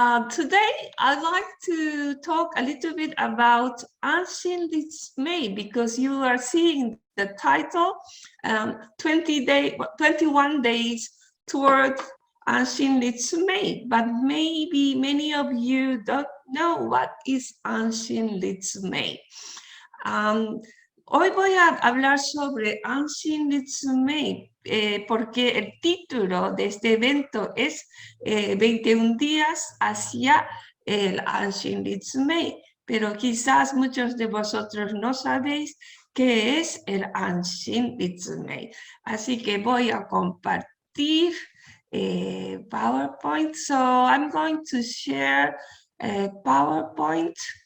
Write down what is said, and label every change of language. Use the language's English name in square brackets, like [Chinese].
[English] Today I'd like to talk a little bit about Anshin Ritsumei because you are seeing the title 21 days toward Anshin Ritsumei, but maybe many of you don't know what is Anshin Ritsumei. [Spanish] Hoy voy a hablar sobre Anshin Ritsumei porque el título de este evento es 21 días hacia el Anshin Ritsumei, pero quizás muchos de vosotros no sabéis qué es el Anshin Ritsumei. Así que voy a compartir PowerPoint. [English] So I'm going to share PowerPoint.